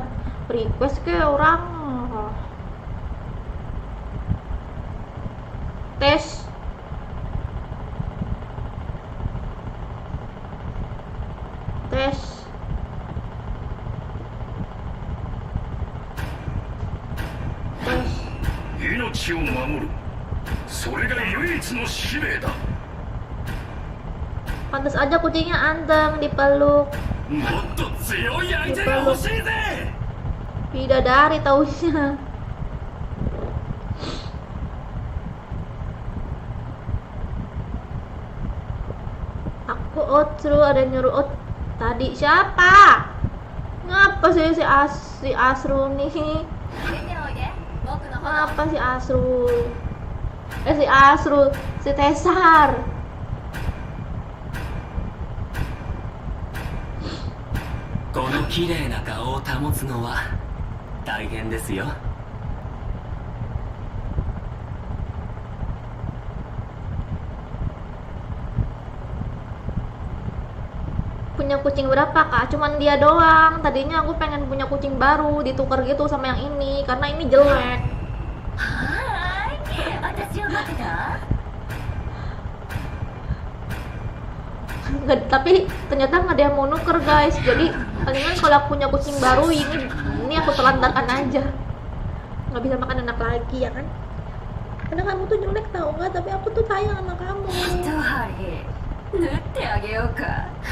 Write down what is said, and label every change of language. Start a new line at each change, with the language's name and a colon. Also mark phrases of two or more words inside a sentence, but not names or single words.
Indonesian: Request ke orang. Tes. Tes. Tes.
Japanese: 命を守る。それが唯一の使命だ。
Indonesian: Pantes aja kucingnya anteng dipeluk.
Japanese: もっと強い相手が欲しいぜ。
Indonesian: Bidadari taunya. Aku outro ada nyuruh out. Tadi siapa? Ngapa sih si Asrul nih? Ngapa si Asrul? Si Asrul, si Tesar.
Japanese: この綺麗な顔を保つのは大変ですよ。
Indonesian: Punya kucing berapa, Kak? Cuman dia doang. Tadinya aku pengen punya kucing baru, ditukar gitu sama yang ini karena ini jelek.
Japanese: はい、私を待ってた.
Indonesian: Tapi ternyata nggak ada yang mau nuker, guys. Jadi palingan kalau aku punya kucing baru ini aku telantarkan aja. Nggak bisa makan enak lagi ya kan? Karena kamu tuh jelek tau nggak? Tapi aku tuh sayang sama kamu.
Japanese: 一針縫ってあげようか。